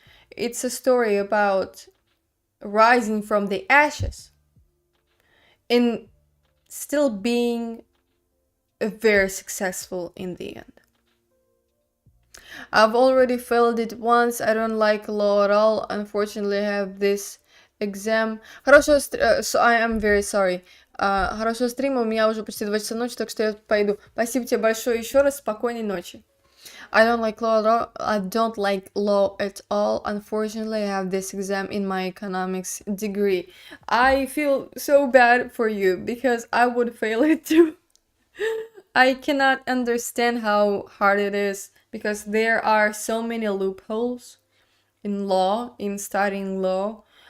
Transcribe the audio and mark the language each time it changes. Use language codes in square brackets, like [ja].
[en] It's a story about rising from the ashes and still being very successful in the end. I've already failed it once. I don't like law at all. Unfortunately, I have this exam. So I am very sorry. [ru] Хорошего стрима, у меня уже почти 2 часа ночи, так что я пойду. Спасибо тебе большое еще раз, спокойной ночи. [en] I don't like law at all. I don't like law at all. Unfortunately, I have this exam in my economics degree. I feel so bad for you because I would fail it too. I cannot understand how hard it is because there are so many loopholes in law, in studying law.